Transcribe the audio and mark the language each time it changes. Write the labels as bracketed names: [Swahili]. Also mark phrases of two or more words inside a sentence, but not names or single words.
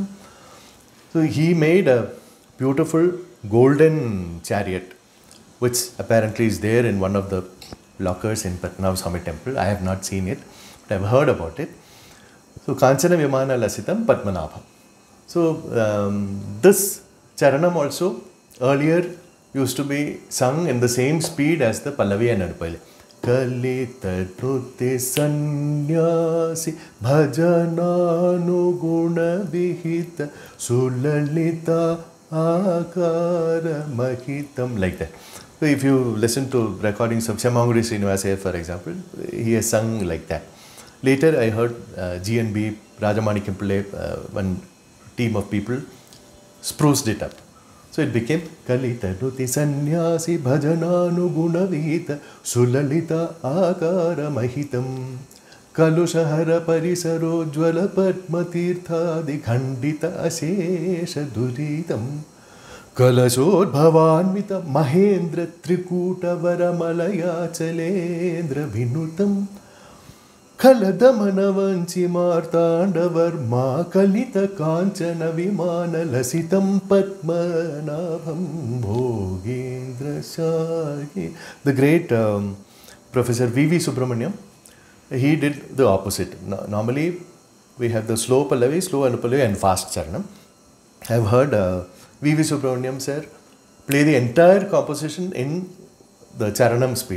[English] So he made a beautiful golden chariot, which apparently is there in one of the lockers in Padmanabhaswamy temple. I have not seen it, but I have heard about it. So [Sanskrit] Kanchana Vimana Lasitam Padmanabha. [English] So this charanam also earlier used to be sung in the same speed as the Pallavi and Adupale. [Sanskrit] Kalita Nuti Sanyasi Bhajananu Guna Vihita Sulalita Akara Mahitam, [English] like that. So if you listen to recordings of Shyamanguri Srinivasaya, for example, he has sung like that. Later I heard G&B, Rajamanikam Pillai, one team of people spruced it up. So it became [Sanskrit] Kalita Nuti Sanyasi Bhajananu Guna Vihita Sulalita Akara Mahitam Kalusha Hara Parisaro Jwala Padma Tirthadi Khandita Ashesha Duritam Kalashodbhavanvita Mahendra Trikuta Varamalaya Chalendra Vinutam Kaladamanavanchi Martandavarma Kalita Kanchana Vimana Lasitam Padmanabham Bhogeendra Shaayinam. [English] The great Professor V.V. Subramaniam, he did the opposite. Normally, we have the slow Pallavi, slow Anupallavi and fast Charanam. I have heard V.V. Subramaniam sir play the entire composition in the Charanam speed.